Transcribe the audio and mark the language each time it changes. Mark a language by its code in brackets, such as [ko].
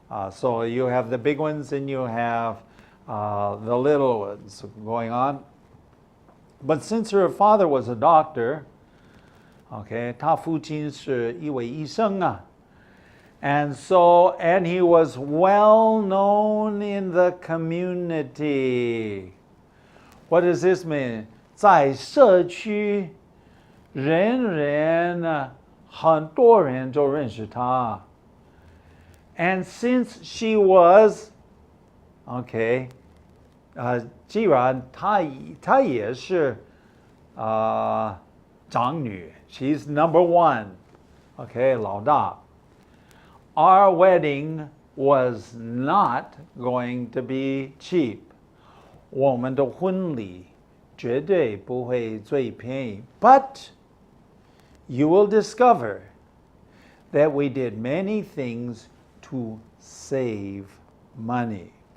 [en] So you have the big ones and you have the little ones going on. But since her father was a doctor, okay, [zh] 他父亲是一位医生啊. [en] And he was well known in the community. What does this mean? [zh] 在社区，人人很多人都认识他。 [en] And since she was, okay, [zh] 既然她也是长女 [en] she's number one, okay, [zh] 老大。 [en] Our wedding was not going to be cheap. [zh] 我们的婚礼绝对不会最便宜。 [en] But you will discover that we did many things to save money.